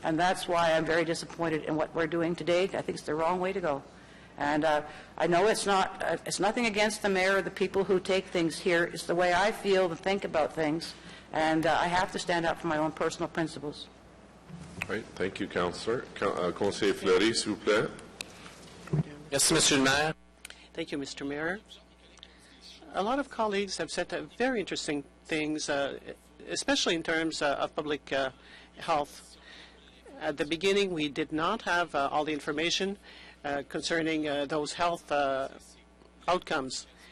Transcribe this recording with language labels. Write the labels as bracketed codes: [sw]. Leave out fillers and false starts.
[en] And that's why I'm very disappointed in what we're doing today. I think it's the wrong way to go. And I know it's nothing against the mayor or the people who take things here. It's the way I feel and think about things. And I have to stand up for my own personal principles. Right. Thank you, Councillor. [fr] Conseiller Fleury, s'il vous plaît. [en] Yes, Mr. Mayor. Thank you, Mr. Mayor. A lot of colleagues have said very interesting things, especially in terms of public health. At the beginning, we did not have all the information concerning those health outcomes.